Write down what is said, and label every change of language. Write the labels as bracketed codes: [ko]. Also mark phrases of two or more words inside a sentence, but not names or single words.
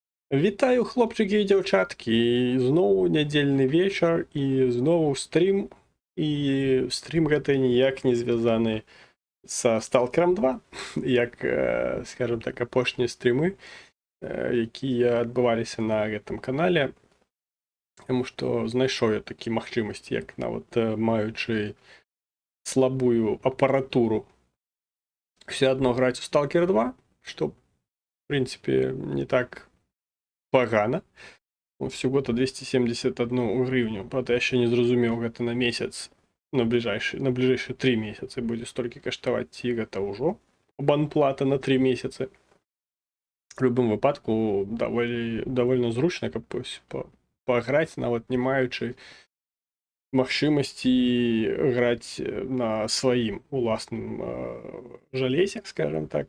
[uk] Вітаю, хлопчики і дівчатки. Знову недільний вечір і знову стрім. [be] І стрім гэта ніяк не звязаны са Stalker 2, як, скажем так, апошнія стрімы, якія адбываліся на гэтым канале. Таму што знайшоў я такі магчымасці, як нават маючы слабую апаратуру, все адно граць у Stalker 2, што, в прынцыпе, не так пагана. [ru] Всего-то 271 гривню. [uk] Правда, я ще не зрозумів, [be] гэта на месяц, [ru] на ближайшие 3 месяцы [be] будзе столькі каштаваць, ці гэта ўжо абанплата на 3 месяцы. В любым выпадку довольно зручна, каб паграць, нават не маючы магчымасці граць на сваім уласным жалезе, скажем так.